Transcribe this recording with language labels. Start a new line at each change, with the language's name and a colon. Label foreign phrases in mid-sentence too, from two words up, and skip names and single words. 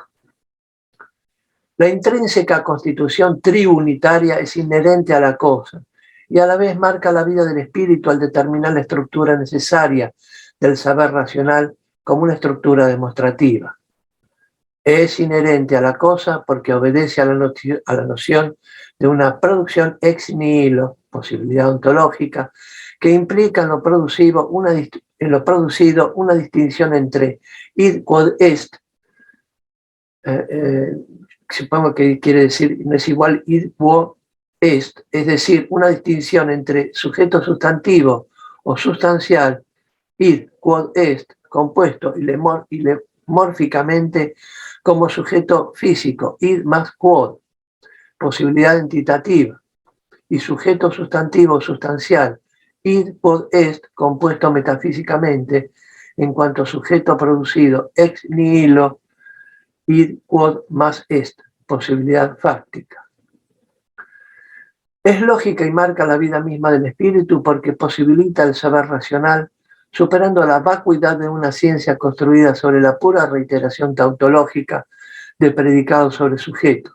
Spanish: La intrínseca constitución triunitaria es inherente a la cosa y a la vez marca la vida del espíritu al determinar la estructura necesaria del saber racional como una estructura demostrativa. Es inherente a la cosa porque obedece a la noción de una producción
Latin: ex nihilo,
Spanish: posibilidad ontológica, que implica en lo producido una distinción entre
Latin: id quod est,
Spanish: supongo que quiere decir, no es igual
Latin: id quod est,
Spanish: es decir, una distinción entre sujeto sustantivo o sustancial,
Latin: id quod est,
Spanish: compuesto ilemórficamente como sujeto físico, id más quod, posibilidad entitativa, y sujeto sustantivo sustancial,
Latin: id quod est,
Spanish: compuesto metafísicamente en cuanto sujeto producido
Latin: ex nihilo, id quod
Spanish: más est, posibilidad fáctica. Es lógica y marca la vida misma del espíritu porque posibilita el saber racional, superando la vacuidad de una ciencia construida sobre la pura reiteración tautológica de predicados sobre sujeto.